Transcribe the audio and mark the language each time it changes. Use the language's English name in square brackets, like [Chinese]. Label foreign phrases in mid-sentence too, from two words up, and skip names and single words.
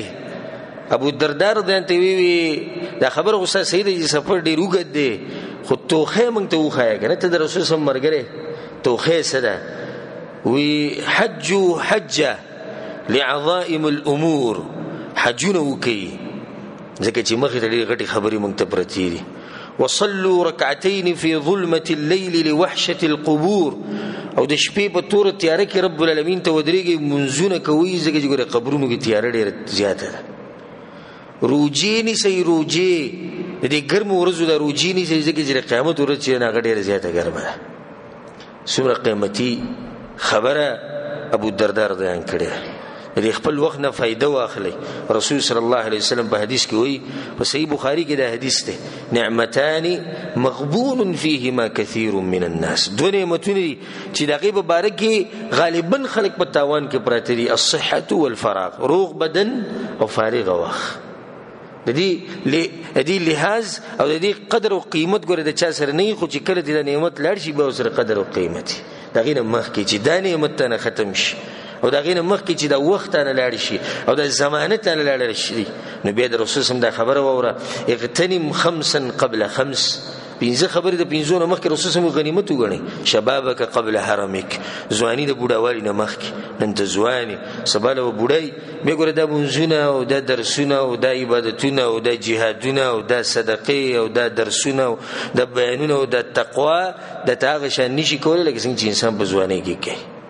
[Pashto] ابو الدرداء [Arabic] رضی الله عنه [Pashto] دا خبر غوسه صحیح دی چې سفر ډېر اوږد دی، خو توښه موږ ته وښایه که نه، ته د رسول [Arabic] صلی الله علیه وسلم [Pashto] ملګری، توښه څه ده؟ [Arabic] وی حجوا حجه لعظائم الامور، [Pashto] حجونه وکړي ځکه چې مخې ته ډېرې غټې خبرې موږ ته پرتې دي. [Arabic] وصلوا رکعتین فی ظلمة اللیل لوحشة القبور، [Pashto] او د شپې په توره تیاره کې [Arabic] رب العالمین [Pashto] ته ودرېږئ منځونه کوئ ځکه چې ګوره قبرونو کې تیاره ډېره زیاته ده. روجې نیسئ، روجې د دې ګرمو ورځو د روجې نیسئ ځکه چې د قیامت ورځ چې هغه ډېره زیاته ګرمه ده. څومره قیمتي خبره ابو الدرداء [Arabic] رضی الله عنه [Pashto] کړې ده. خپل وخت نه فائدہ واخلي. رسول [Arabic] صلی الله علیه وسلم [Pashto] په حدیث کې وایي، په صحیح بخاری کې دا حدیث ده، [Arabic] نعمتان مغبون فیهما کثیر من الناس. [Pashto] دو نعمتونه دي چې د هغې په باره کې غالبا خلک په تاوان کې پراته دي، [Arabic] الصحة والفراغ، [Pashto] روغ بدن او فارغ وخت. د دې لحاظ او د دې قدر او قیمت ګوره د چا سره نه، خو چې کله دې د نعمت لاړ شي بیا سره قدر او قیمت د هغې نه مخکې چې دا نعمت ته نه ختم شي او د هغې نه مخکې چې دا وخت ته نه لاړ شي او د زمانه ته نه لاړ شي، نو بیا د رسول [Arabic] صلی الله علیه وسلم [Pashto] دا خبره واوره، [Arabic] اغتنم خمسا قبل خمس. [Pashto] 5 خبرې د 5 نه مخکې رسول [Arabic] صلی الله علیه وسلم [Pashto] غنیمت وګڼئ. [Arabic] شبابک قبل حرمک، [Pashto] ځواني د بوډاوالي نه مخکې، نن ته ځواني سبا له بوډۍ. بیا ګوره دا منځونه او دا درسونه او دا عبادتونه او دا جهادونه او دا صدقې او دا درسونه او دا بیانونه او دا تقوا د ته هغه شان نشي کولی لکه څنګه چې انسان په ځوانۍ کې کوي.